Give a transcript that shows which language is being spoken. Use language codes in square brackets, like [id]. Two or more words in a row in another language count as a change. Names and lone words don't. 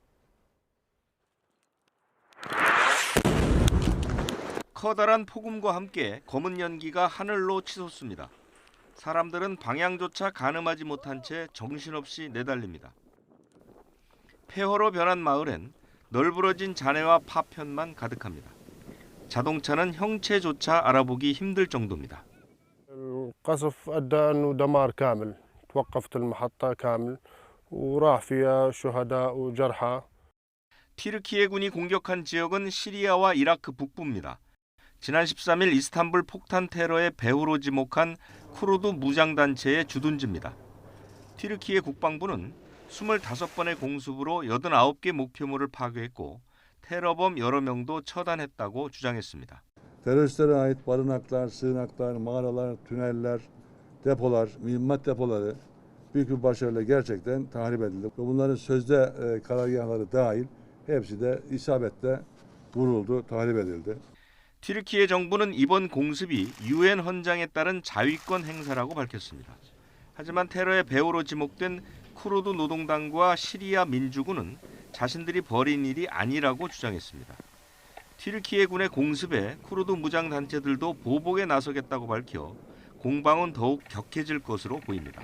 [ko] 커다란 폭음과 함께 검은 연기가 하늘로 치솟습니다. 사람들은 방향조차 가늠하지 못한 채 정신없이 내달립니다. 폐허로 변한 마을엔 널브러진 잔해와 파편만 가득합니다. 자동차는 형체조차 알아보기 힘들 정도입니다. [ar] القصف أدى أنه دمار كامل توقفت المحطة كامل وراح فيها شهداء وجرحى. [ko] 튀르키예군이 공격한 지역은 시리아와 이라크 북부입니다. 지난 13일 이스탄불 폭탄 테러의 배후로 지목한 쿠르드 무장단체의 주둔지입니다. 튀르키예 국방부는 25번의 공습으로 89개 목표물을 파괴했고 테러범 여러 명도 처단했다고 주장했습니다. [tr] Teröristlere ait barınaklar, sığınaklar, mağaralar, tüneller, depolar, mühimmat depoları büyük bir başarıyla gerçekten tahrip edildi. Bunların sözde karargahları dahil hepsi de isabetle vuruldu, tahrip edildi. [ko] 튀르키예 정부는 이번 공습이 유엔 헌장에 따른 자위권 행사라고 밝혔습니다. 하지만 테러의 배후로 지목된 쿠르드 노동당과 시리아 민주군은 자신들이 벌인 일이 아니라고 주장했습니다. 튀르키예군의 공습에 쿠르드 무장단체들도 보복에 나서겠다고 밝혀 공방은 더욱 격해질 것으로 보입니다.